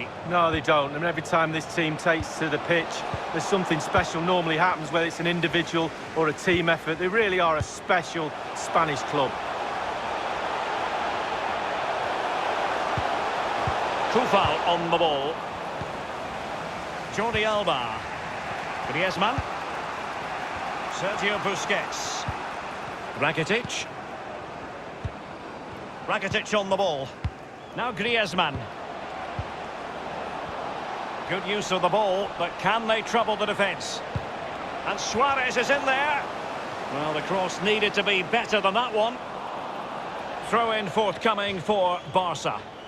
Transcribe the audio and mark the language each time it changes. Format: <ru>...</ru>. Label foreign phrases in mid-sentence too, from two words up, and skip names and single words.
<en>No, they don't. I mean, every time this team takes to the pitch, there's something special normally happens, whether it's an individual or a team effort. They really are a special Spanish club. Kufal on the ball. Jordi Alba. Griezmann. Sergio Busquets. Rakitic. Rakitic on the ball. Now Griezmann. Good use of the ball, but can they trouble the defence? And Suarez is in there. Well, the cross needed to be better than that one. Throw-in forthcoming for Barca.</en>